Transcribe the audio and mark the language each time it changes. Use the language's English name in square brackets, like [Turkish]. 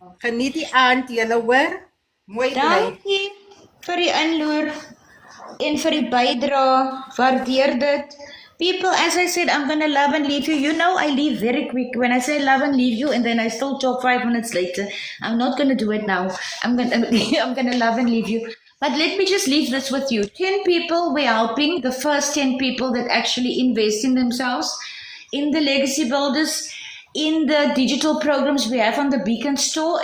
[Afrikaans] Geniet die aand, julle hoor. Mooi bly. Dankie vir die inloer en vir die bydrae. Waardeer dit. [English] People, as I said, I'm going to love and leave you. You know I leave very quick. When I say love and leave you and then I still talk 5 minutes later, I'm not going to do it now. I'm going to love and leave you. But let me just leave this with you. 10 people we're helping, the first 10 people that actually invest in themselves, in the legacy builders, in the digital programs we have on the Beacon store.